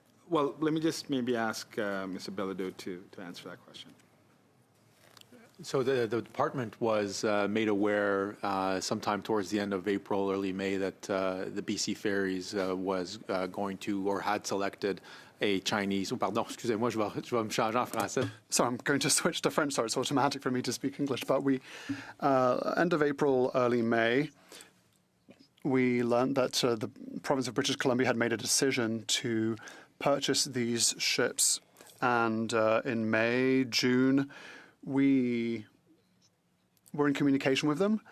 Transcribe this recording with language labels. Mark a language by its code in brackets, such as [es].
[en] Well, let me just maybe ask Mr. Bilodeau to answer that question. So the department was made aware sometime towards the end of April, early May, that the BC Ferries was going to or had selected a Chinese. [fr] Oh, pardon, excusez-moi, je vais me changer en français. [en] So I'm going to switch to French. Sorry, it's automatic for me to speak English. But end of April, early May, we learned that the province of British Columbia had made a decision to purchase these ships. And in May, June, we were in communication with them.